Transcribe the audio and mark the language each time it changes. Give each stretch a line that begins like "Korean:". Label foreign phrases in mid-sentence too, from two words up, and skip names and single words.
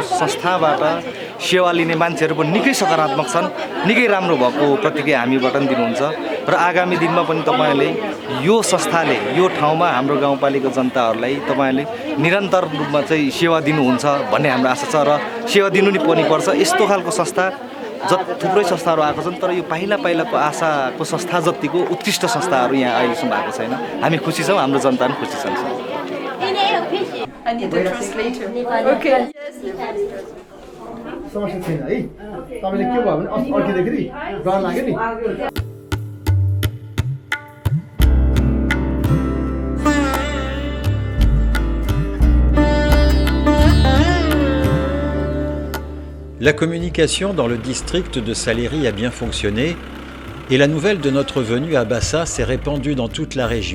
Nepali: संस्थाबाट सेवा लिने मान्छेहरु पनि निकै सकारात्मक छन् निकै राम्रो भएको प्रतिक्रिया हामीबाट पनि दिनुहुन्छ र आगामी दिनमा पनि तपाईहरुले यो संस्थाले यो ठाउँमा हाम्रो गाउँपालिका जनताहरुलाई तपाईहरुले निरन्तर रूपमा चाहिँ सेवा दिनुहुन्छ भन्ने हाम्रो आशा छ र सेवा दिनु नि पर्छ यस्तो खालको संस्था थुप्रै संस्थाहरु आएको छन् तर यो पाइला पाइलाको आशाको संस्था जतिको उत्कृष्ट संस्थाहरु यहाँ अहिलेसम्म आएको छैन हामी खुसी छौं हाम्रो जनता पनि खुसी छन्
English: I need a translator. Okay.
Nepali: समस्या छैन है तपाईले के भयो भने अघिदेखि डर लाग्यो नि
French: La communication dans le district de Saléry a bien fonctionné et la nouvelle de notre venue à Bassa s'est répandue dans toute la région.